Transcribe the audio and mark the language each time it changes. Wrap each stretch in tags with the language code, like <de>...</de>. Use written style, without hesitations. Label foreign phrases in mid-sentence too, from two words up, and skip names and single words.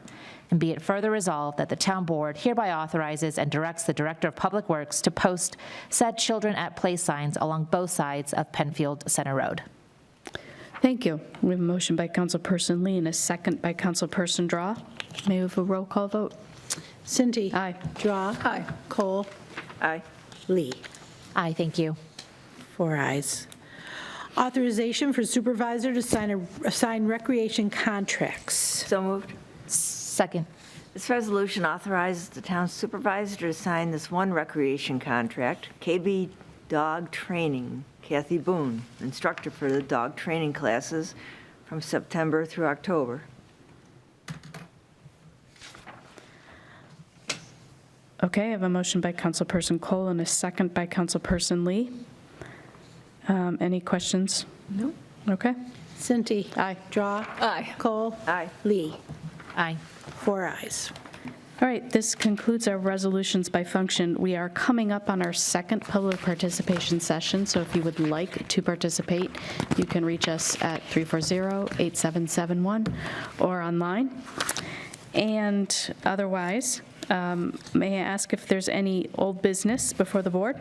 <en>And be it further resolved that the Town Board hereby authorizes and directs the Director of Public Works to post said children at play signs along both sides of Penfield Center Road. Thank you. We have a motion by Councilperson Lee and a second by Councilperson Drawe. May we have a roll call vote? Cinti. Aye. Drawe. Aye. Kohl. Aye. Lee. Aye, thank you. 4 ayes. Authorization for supervisor to sign recreation contracts. So moved. Second. This resolution authorizes the town supervisor to sign this one recreation contract, KB Dog Training, Kathy Boone, instructor for the dog training classes from September through October. Okay, I have a motion by Councilperson Kohl and a second by Councilperson Lee. Any questions? No. Okay. Cinti. Aye. Drawe. Aye. Kohl. Aye. Lee. Aye. 4 ayes. All right, this concludes our resolutions by function. We are coming up on our second public participation session, so if you would like to participate, you can reach us at 340-8771 or online. And otherwise, may I ask if there's any old business before the board?</en>